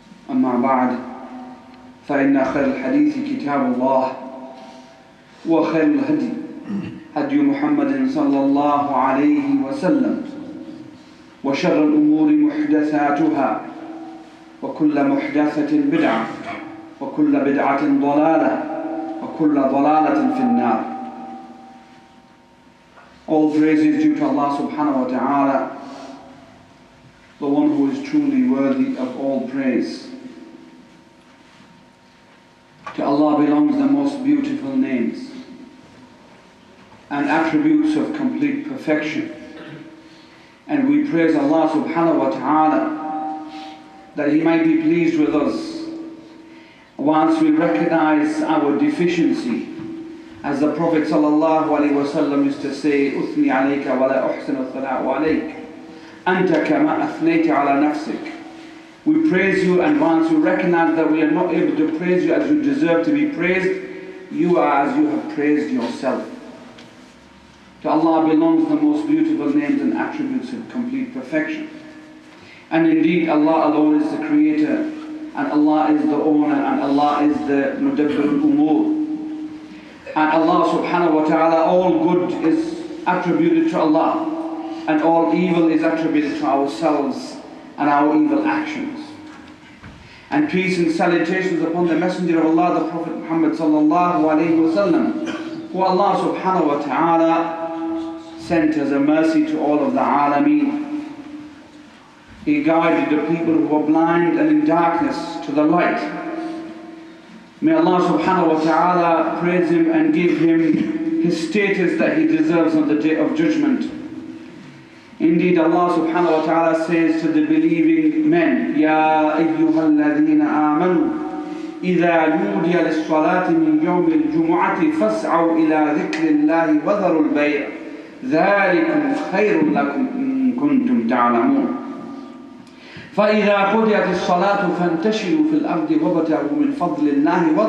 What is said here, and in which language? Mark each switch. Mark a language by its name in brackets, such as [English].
[Arabic] أما بعد فإن خير الحديث كتاب الله وخير الهدي هدي محمد صلى الله عليه وسلم وشر الأمور محدثاتها وكل محدثة بدعة وكل بدعة ضلالة وكل ضلالة في النار. [English] All praise is due to Allah subhanahu wa ta'ala, the one who is truly worthy of all praise. To Allah belongs the most beautiful names and attributes of complete perfection. And we praise Allah subhanahu wa ta'ala that He might be pleased with us once we recognize our deficiency. As the Prophet ﷺ used to say, [Arabic] أثني عليك ولا أحسن الثناء عليك أنت كما أثنيت على نفسك. [English] We praise you, and once we recognize that we are not able to praise you as you deserve to be praised, you are as you have praised yourself. To Allah belongs the most beautiful names and attributes of complete perfection. And indeed Allah alone is the creator, and Allah is the owner, and Allah is the mudabbir al-umur. And Allah subhanahu wa ta'ala, all good is attributed to Allah, and all evil is attributed to ourselves and our evil actions. And peace and salutations upon the Messenger of Allah, the Prophet Muhammad sallallahu alayhi wa sallam, who Allah subhanahu wa ta'ala sent as a mercy to all of the alameen. He guided the people who were blind and in darkness to the light. May Allah subhanahu wa ta'ala praise Him and give Him His status that He deserves on the Day of Judgment. Indeed, Allah subhanahu wa ta'ala says to the believing men, [Arabic] يَا أَيُّهَا الَّذِينَ آمَنُوا إِذَا نُودِيَ لِلصَّلَاةِ مِنْ يَوْمِ الْجُمُعَةِ فَاسْعَوْا إِلَى ذِكْرِ اللَّهِ وَذَرُوا الْبَيْعَ ذَلِكُمْ خَيْرٌ لَكُمْ إِن كُنتُمْ تَعْلَمُونَ فإذا قضيت الصلاة فانتشروا في الأرض وابتغوا من فضل الله